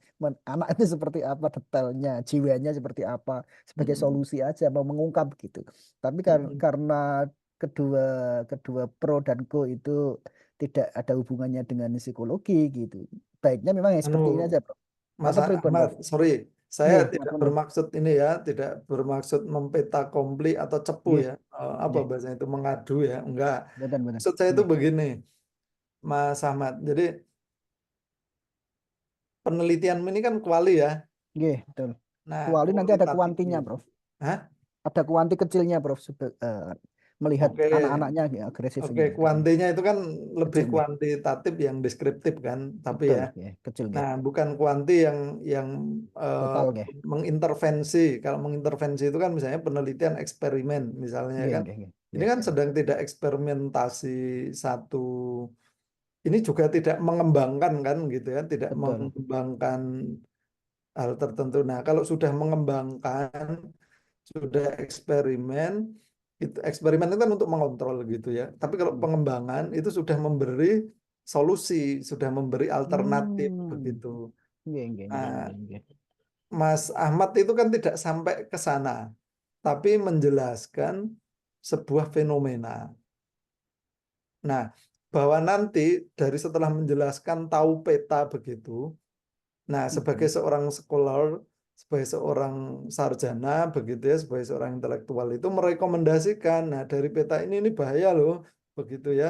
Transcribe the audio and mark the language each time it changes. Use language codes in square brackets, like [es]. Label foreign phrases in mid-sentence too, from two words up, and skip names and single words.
[id] Anak itu seperti apa detailnya, jiwanya seperti apa, sebagai solusi aja, mau mengungkap gitu. Tapi karena kedua kedua pro dan co itu tidak ada hubungannya dengan psikologi gitu. Baiknya memang yang seperti ini Anu, aja, Prof. Mas Atau pripun, Ahmad, Prof? sorry, saya Nggih, tidak [jv] matur nuwun. [id] bermaksud ini ya, tidak bermaksud mempetakompli atau cepu Nggih, ya, apa nggih. bahasanya itu mengadu ya, enggak. Betul. Maksud saya itu Nggih. begini, Mas Ahmad. Jadi penelitian ini kan kuali ya. Nggih, betul. Nah, Kuali nanti ada kualitatif kuantinya, ini. Prof. Hah? Ada kuanti kecilnya, Prof. melihat Oke, anak-anaknya agresifnya oke, gitu. kuantinya itu kan lebih Kecil nggih. kuantitatif yang deskriptif kan, tapi Betul ya. nggih, kecil nggih. Nah, bukan kuanti yang Total nggih. mengintervensi. Kalau mengintervensi itu kan misalnya penelitian eksperimen misalnya Nggih, kan. [jv] nggih, nggih. [id] Ini Nggih. kan sedang tidak eksperimentasi satu. Ini juga tidak mengembangkan kan gitu ya, tidak Betul. mengembangkan hal tertentu. Nah, kalau sudah mengembangkan, sudah eksperimen, itu eksperimen itu kan untuk mengontrol gitu ya. Tapi kalau pengembangan itu sudah memberi solusi, sudah memberi alternatif begitu. [jv] Nggih, nggih, nggih, [id] Nah, [jv] nggih, nggih. [id] Mas Ahmad itu kan tidak sampai ke sana, tapi menjelaskan sebuah fenomena. Nah, bahwa nanti dari setelah menjelaskan tahu peta begitu, nah sebagai seorang scholar, sebagai seorang sarjana begitu ya, sebagai seorang intelektual itu merekomendasikan, nah dari peta ini bahaya loh, begitu ya.